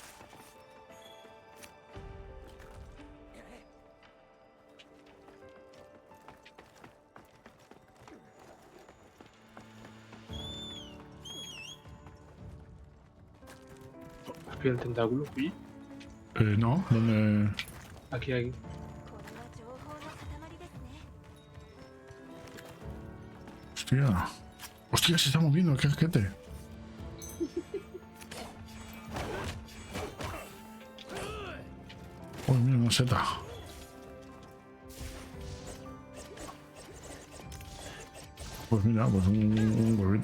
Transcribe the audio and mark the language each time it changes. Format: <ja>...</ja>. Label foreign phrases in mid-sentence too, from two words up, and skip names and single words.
<es>¿Has pillado el tentáculo? ¿Y? No, ¿dónde? Aquí, aquí.</es> <ja>これは情報の塊ですね。</ja> <es>Hostia. Hostia, se está moviendo, qué asquete. Uy, mira, una seta. Pues mira, pues un huevito.</es>